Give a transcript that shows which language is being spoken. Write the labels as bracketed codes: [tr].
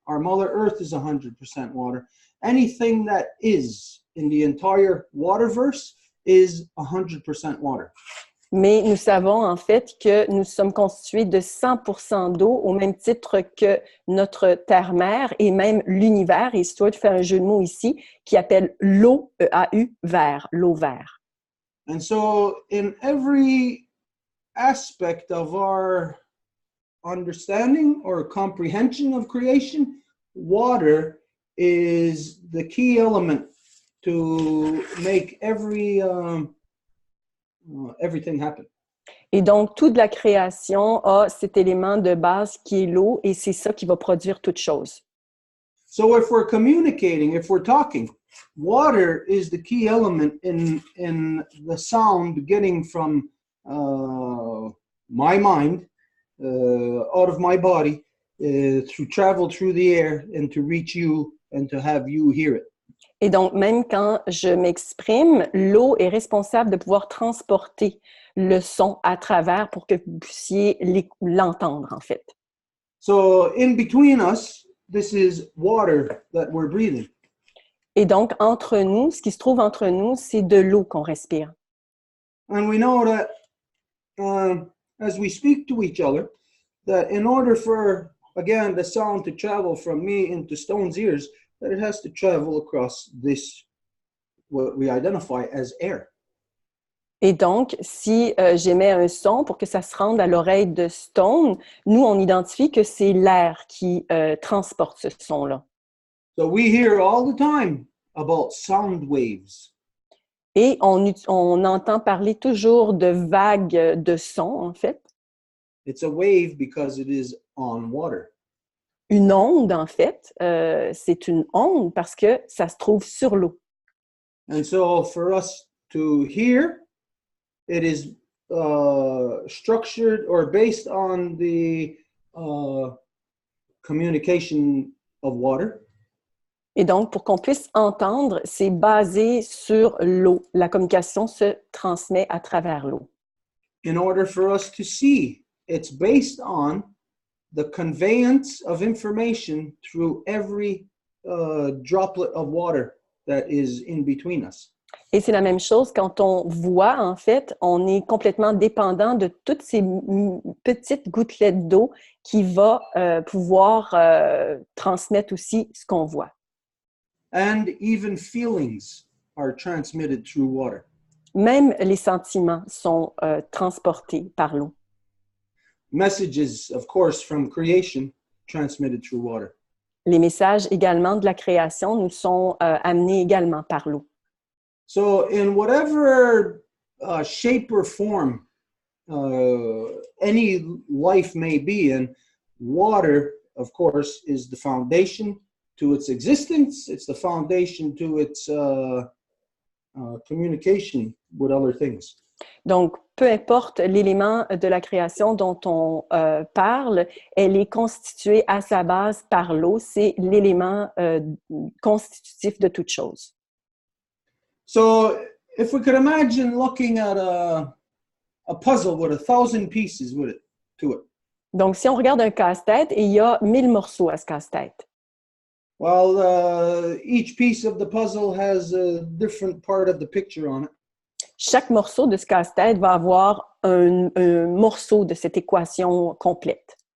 [en] Our Mother Earth is 100% water. Anything that is in the entire waterverse is 100% water. [fr] Mais nous savons en fait que nous sommes constitués de 100% d'eau au même titre que notre terre-mère et même l'univers. Et Stuart fait un jeu de mots ici qui appelle l'eau, E-A-U, vert, l'eau vert. [en] And so in every aspect of our understanding or comprehension of creation, water is the key element to make everything happen. [fr] Et donc, toute la création a cet élément de base qui est l'eau et c'est ça qui va produire toute chose. [en] So if we're communicating, if we're talking, water is the key element in the sound getting from my mind out of my body to travel through the air and to reach you and to have you hear it. [fr] Et donc, même quand je m'exprime, l'eau est responsable de pouvoir transporter le son à travers pour que vous puissiez l'entendre, en fait. [en] So in between us, this is water that we're breathing. [fr] Et donc, entre nous, ce qui se trouve entre nous, c'est de l'eau qu'on respire. [en] And we know that as we speak to each other, that in order for, again, the sound to travel from me into Stone's ears, that it has to travel across this, what we identify as air. [fr] Et donc, si j'émets un son pour que ça se rende à l'oreille de Stone, nous, on identifie que c'est l'air qui transporte ce son-là. [en] So we hear all the time about sound waves. [fr] Et on entend parler toujours de vagues de son, en fait. [en] It's a wave because it is on water. [fr] Une onde, en fait, c'est une onde parce que ça se trouve sur l'eau. [en] And so for us to hear, it is structured or based on the communication of water. [fr] Et donc, pour qu'on puisse entendre, c'est basé sur l'eau. La communication se transmet à travers l'eau. [en] In order for us to see, it's based on the conveyance of information through every droplet of water that is in between us. [fr] Et c'est la même chose quand on voit, en fait, on est complètement dépendant de toutes ces petites gouttelettes d'eau qui va pouvoir transmettre aussi ce qu'on voit. [en] And even feelings are transmitted through water. [fr] Même les sentiments sont transportés par l'eau. [en] Messages, of course, from creation transmitted through water. [fr] Les messages également de la création nous sont amenés également par l'eau. [en] So in whatever shape or form any life may be in, water, of course, is the foundation to its existence. It's the foundation to its communication with other things. [fr] Donc, peu importe l'élément de la création dont on parle, elle est constituée à sa base par l'eau. C'est l'élément constitutif de toute chose. [en] So if we could imagine looking at a puzzle with 1,000 pieces to it. [fr] Donc, si on regarde un casse-tête, et il y a 1000 morceaux à ce casse-tête. [en] Well, each piece of the puzzle has a different part of the picture on it. [fr] Chaque morceau de ce casse-tête va avoir un morceau de cette équation complète.